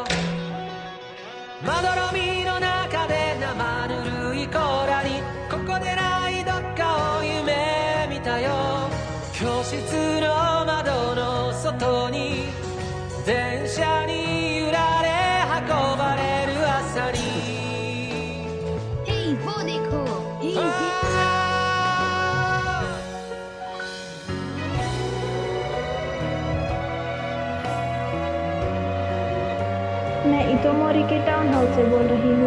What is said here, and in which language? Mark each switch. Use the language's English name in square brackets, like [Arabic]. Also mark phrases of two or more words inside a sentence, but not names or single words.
[Japanese] まどろみの中で生ぬるい甲羅にここでないどっかを夢見たよ。教室の窓の外に電車に揺られ運ばれる朝に [Hindi] Hey, वो देखो। मैं इतोमोरी के [English] town hall [Hindi] से बोल रही हूँ।